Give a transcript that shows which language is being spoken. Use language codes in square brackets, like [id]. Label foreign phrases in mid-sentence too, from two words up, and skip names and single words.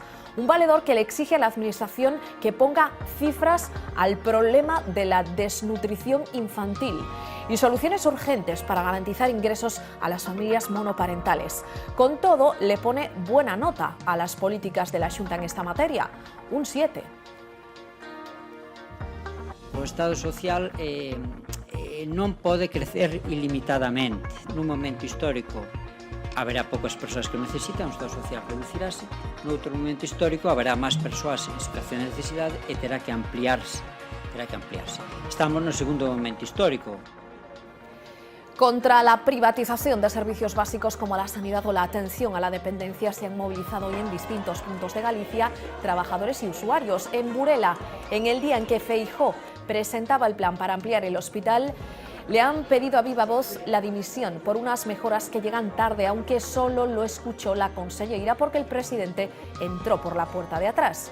[es] Un valedor que le exige a la Administración que ponga cifras al problema de la desnutrición infantil y soluciones urgentes para garantizar ingresos a las familias monoparentales. Con todo, le pone buena nota a las políticas de la Xunta en esta materia, un 7. [gl] O Estado Social non pode crecer ilimitadamente. Nun momento histórico haberá poucas persoas que necesitan, o Estado Social reducirase. Noutro momento histórico haberá máis persoas en situación de necesidade e terá que ampliarse. Estamos no segundo momento histórico. [es] Contra la privatización de servicios básicos como la sanidad o la atención a la dependencia se han movilizado hoy en distintos puntos de Galicia trabajadores y usuarios. En Burela, en el día en que Feijóo presentaba el plan para ampliar el hospital, le han pedido a viva voz la dimisión por unas mejoras que llegan tarde, aunque solo lo escuchó la conselleira porque el presidente entró por la puerta de atrás.